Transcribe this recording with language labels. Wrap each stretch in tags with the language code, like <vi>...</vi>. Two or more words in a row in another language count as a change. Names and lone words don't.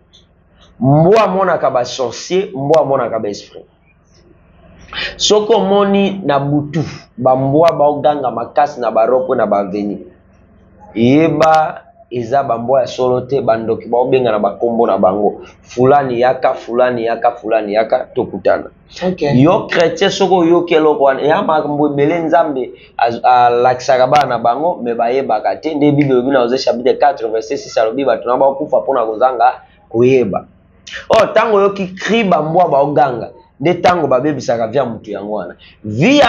<ln>Mbwa monaka ba sorcier, mbwa monaka ba esprit. Soko moni na butu, ba mbwa baoganga makasi na baroko na baveni. Yeba eza ba mbwa ya solo te bandoki baobenga na bakombo na bango. Fulani yaka, fulani yaka, fulani yaka tokutana. Okay. Yo chrétien soko yo keloko wana ya makambo ebele nzambe lakisaka bana na bango me bayebaka te nde Bible bina oze</ln> <fr>chapitre 4 verset 6</fr> <ln>alobi bato na bakufa pona kozanga koyeba. Oh tango yo ki cri ba mbwa baoganga nde tango babebisaka vya mutu yango wana.</ln>